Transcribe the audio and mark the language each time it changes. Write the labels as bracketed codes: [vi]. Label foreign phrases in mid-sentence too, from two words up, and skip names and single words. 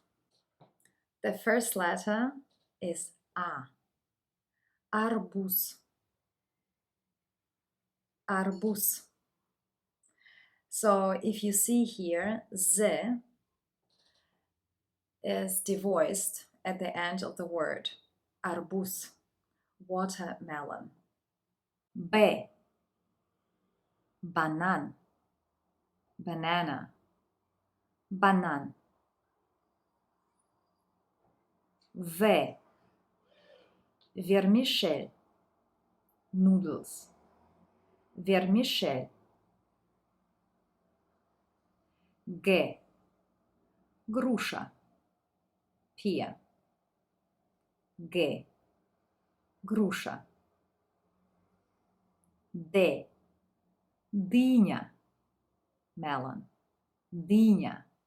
[en] The first letter is A. [ru] Arbuz. Arbuz. [en] So if you see here, Z is devoiced at the end of the word. Arbuz, watermelon. [ru] B, banan, banana, banan. [en] V, vermicelli, noodles, vermicelli. G, груша, pear. [ru] G, груша. D, дыня, melon, дыня.